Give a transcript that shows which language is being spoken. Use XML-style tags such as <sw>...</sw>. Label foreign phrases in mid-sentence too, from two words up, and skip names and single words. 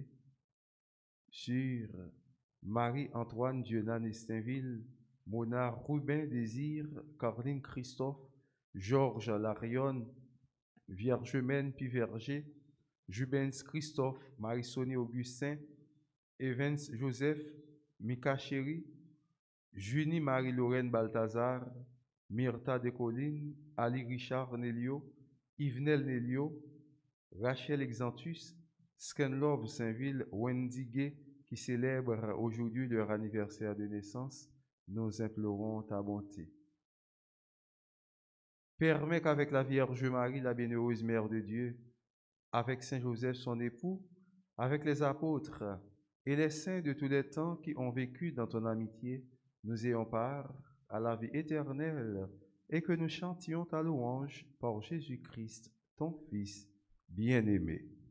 <fr>Sur Marie-Antoine Dieudonne Estinville, Mona Rubin Désir, Caroline Christophe, Georges Larion, Vierge Piverger, Jubens Christophe, Marie-Sonie Augustin, Evans Joseph, Mika Chéri, Junie Marie-Lorraine Balthazar, Myrtha Descollines, Ali Richard Nelio, Yvenel Nelio, Rachel Exantus, Scanlove Saint-Ville, Wendy Gay, qui célèbrent aujourd'hui leur anniversaire de naissance, nous implorons ta bonté. Permets qu'avec la Vierge Marie, la bienheureuse Mère de Dieu, avec Saint Joseph son époux, avec les apôtres et les saints de tous les temps qui ont vécu dans ton amitié, nous ayons part à la vie éternelle et que nous chantions ta louange par Jésus-Christ, ton Fils bien-aimé.</fr>